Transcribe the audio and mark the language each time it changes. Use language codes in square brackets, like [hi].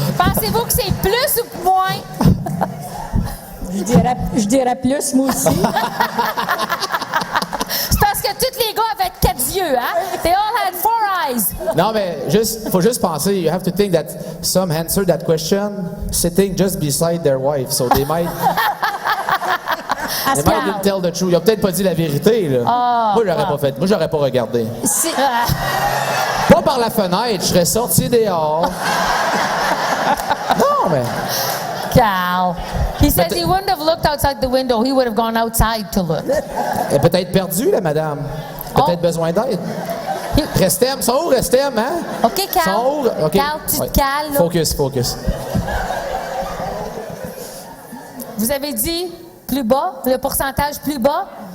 [fr] Pensez-vous que c'est plus ou moins? Je dirais plus, moi aussi. C'est parce que tous les gars avaient 4 yeux, hein? [en] They all had 4 eyes. [fr] Non, mais faut juste penser, [en] you have to think that some answer that question sitting just beside their wife, so they might didn't tell the truth. [fr] Ils ont peut-être pas dit la vérité, là. Moi, j'aurais pas fait. Moi, j'aurais pas regardé. Pas par la fenêtre, je serais sorti dehors. Non, mais... Cal. [en] He says he wouldn't have looked outside the window. He would have gone outside to look. [fr] Elle est peut-être perdue, la madame. Peut-être besoin d'aide. Restem, sont où, Restem, hein? OK, Cal. Sont où? OK. Cal, tu te cales, là. Focus. Vous avez dit plus bas, le pourcentage plus bas?